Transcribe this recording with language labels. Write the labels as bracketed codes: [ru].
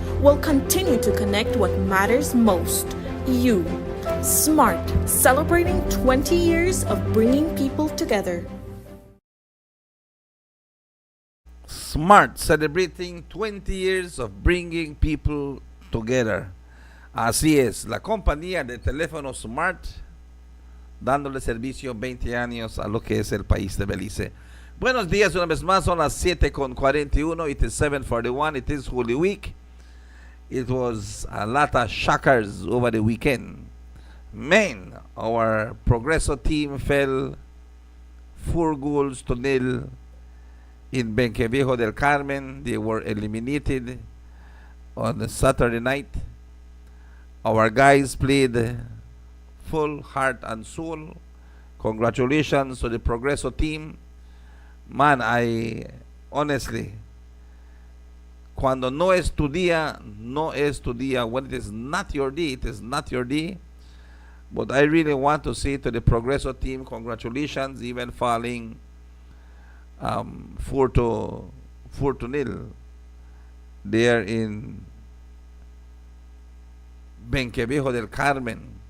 [en] We'll continue to connect what matters most, you. Smart, celebrating 20 years of bringing people together. Smart, celebrating 20 years of bringing people together. [es] Así es, la compañía de teléfono Smart dándole servicio 20 años a lo que es el país de Belice. Buenos días una vez más, son las 7:41. [en] It is 7:41. It is Holy Week. It was a lot of shockers over the weekend. Man, our Progreso team fell 4-0 in Benqueviejo del Carmen. They were eliminated on the Saturday night. Our guys played full heart and soul. Congratulations to the Progreso team. [es] Man, I honestly, cuando no es tu día, no es tu día. [en] When it is not your day, it is not your day. But I really want to say to the Progreso team, congratulations, even falling 4-0 there in Benqueviejo del Carmen.